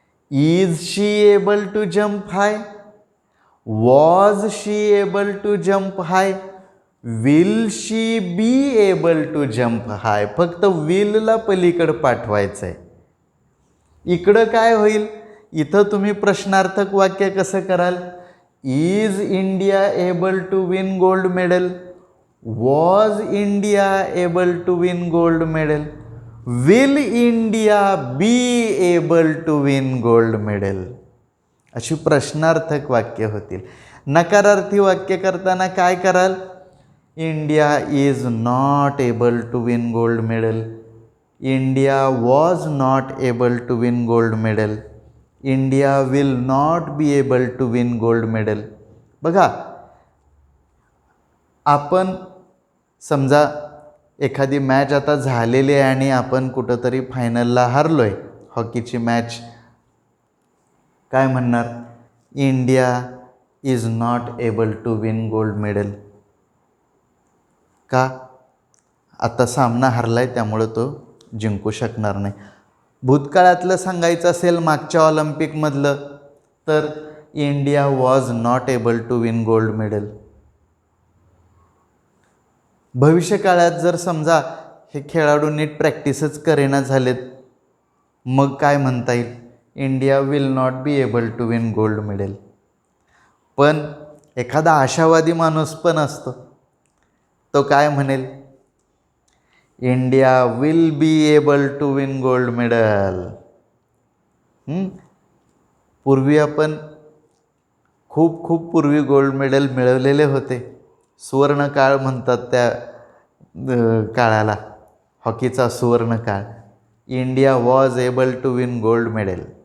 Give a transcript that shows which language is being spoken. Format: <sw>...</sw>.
<en>Is she able to jump high, was she able to jump high, will she be able to jump high.</en> <mr>फक्त विलला पलीकडं पाठवायचं आहे. इकडं काय होईल? इथं तुम्ही प्रश्नार्थक वाक्य कसं कराल?</mr> <en>Is India able to win gold medal, was India able to win gold medal, will India be able to win gold medal.</en> <mr>अशी प्रश्नार्थक वाक्य होतील. नकारार्थी वाक्य करताना काय कराल?</mr> <en>India is not able to win gold medal, India was not able to win gold medal, India will not be able to win gold medal.</en> <mr>बघा, आपण समजा एखादी मॅच आता झालेली आहे आणि आपण कुठंतरी फायनलला हारलो आहे हॉकीची मॅच. काय म्हणणार?</mr> <en>India is not able to win gold medal.</en> <mr>का? आता सामना हरला आहे त्यामुळं तो जिंकू शकणार नाही. भूतकाळातलं सांगायचं असेल मागच्या ऑलिम्पिकमधलं तर</mr> <en>India was not able to win gold medal.</en> <mr>भविष्यकाळात जर समजा हे खेळाडू नीट प्रॅक्टिसच करेना झालेत, मग काय म्हणता येईल?</mr> <en>India will not be able to win gold medal.</en> <mr>पण एखादा आशावादी माणूस पण असतो, तो काय म्हणेल?</mr> <en>India will be able to win gold medal.</en> <mr>पूर्वी आपण खूप खूप पूर्वी गोल्ड मेडल मिळवलेले होते. सुवर्ण काळ म्हणतात त्या काळाला, हॉकीचा सुवर्ण काळ.</mr> <en>India was able to win gold medal.</en>